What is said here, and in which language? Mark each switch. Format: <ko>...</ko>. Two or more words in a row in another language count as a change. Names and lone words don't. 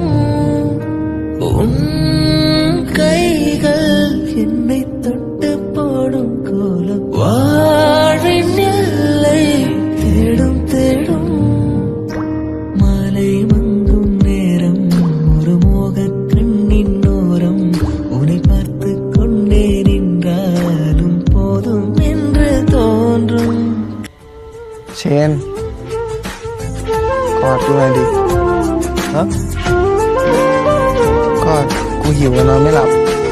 <ta>உன் கைகள் என்னை தொட்டு போடும் கோலம் வாழின் எல்லை தேடும் தேடும் மாலை மங்கும் நேரம் ஒரு மோகக் கண்ணின் ஓரம் உன்னை பார்த்து கொண்டே நின்றாலும் போதும் என்று தோன்றும்.</ta> <th>เชนกอดกูหน่อยดิฮะกอดกูหิวแล้วนอนไม่หลับ</th>